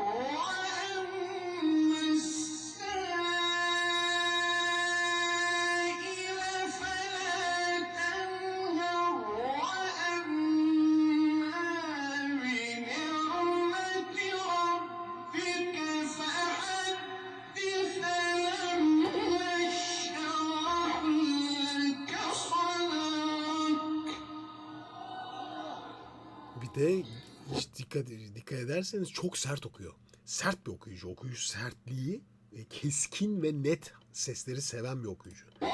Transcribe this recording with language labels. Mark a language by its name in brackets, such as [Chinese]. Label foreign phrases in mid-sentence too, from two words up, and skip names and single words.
[Arabic] وأما السائل فلا تنهر وأما بنعمة ربك فحدث ألم نشرح لك صدرك [Turkish] Bir de hiç dikkat ederseniz çok sert okuyor. Sert bir okuyucu. Okuyucu sertliği, keskin ve net sesleri seven bir okuyucu.